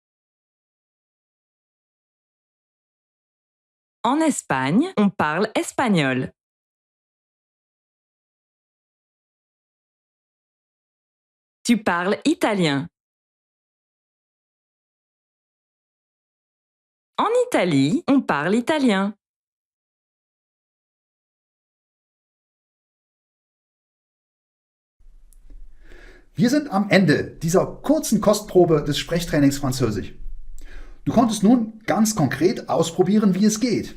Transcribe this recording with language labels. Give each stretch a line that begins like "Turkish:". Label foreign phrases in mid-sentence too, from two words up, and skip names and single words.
French: En Espagne, on parle espagnol. Tu parles italien. En Italie, on parle italien.
German: Wir sind am Ende dieser kurzen Kostprobe des Sprechtrainings Französisch. Du konntest nun ganz konkret ausprobieren, wie es geht.